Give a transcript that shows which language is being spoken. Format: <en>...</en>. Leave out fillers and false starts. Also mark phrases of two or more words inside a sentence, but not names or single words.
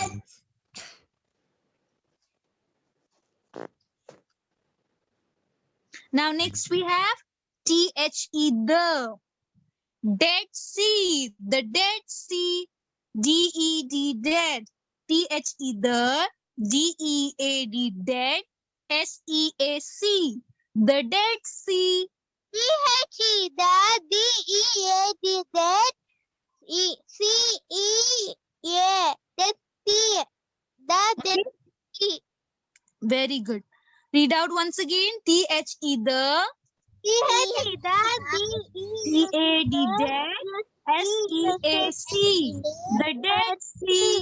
<en>Now, next we have T-H-E, the Dead Sea. The Dead Sea. D-E-D, dead. T-H-E, the D-E-A-D, dead. S-E-A-C. The Dead Sea. T-H-E, the D-E-A-D, that. E-C-E-A, that sea. The Dead Sea. Very good. Read out once again. T-H-E, the T-H-E, the D-E-A-D, dead. S-E-A-C. The Dead Sea.</en>